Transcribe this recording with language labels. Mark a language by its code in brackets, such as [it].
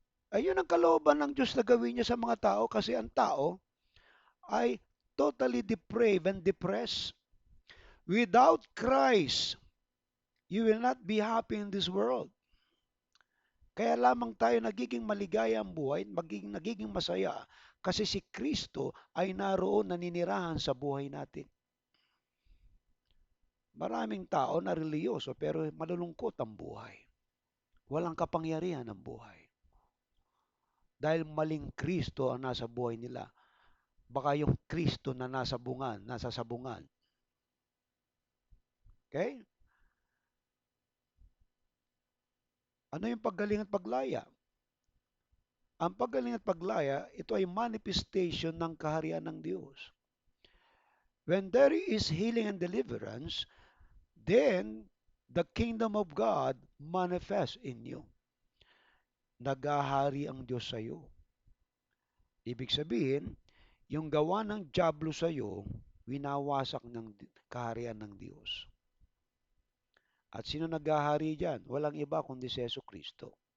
[tl] Ayun ang kalooban ng Diyos na gawin niya sa mga tao kasi ang tao ay [en] totally depraved and depressed. Without Christ, you will not be happy in this world. [tl] Kaya lamang tayo nagiging maligaya ang buhay, nagiging masaya kasi si Kristo ay naroon naninirahan sa buhay natin. Maraming tao na reliyoso pero malulungkot ang buhay. Walang kapangyarihan ang buhay. Dahil maling Kristo ang nasa buhay nila. baka yung Kristo na nasa bungan, nasa sabungan. [en] Okay? [tl] Ano yung paggaling at paglaya? Ang paggaling at paglaya, ito ay manifestation ng kaharian ng Diyos. [en] When there is healing and deliverance, then the kingdom of God manifests in you. [tl] Nagahari ang Diyos sa iyo. Ibig sabihin, yung gawa ng dyablo sa iyo, winawasak ng kaharian ng Diyos. At sino nagahari diyan? Walang iba kundi si Yesu Kristo.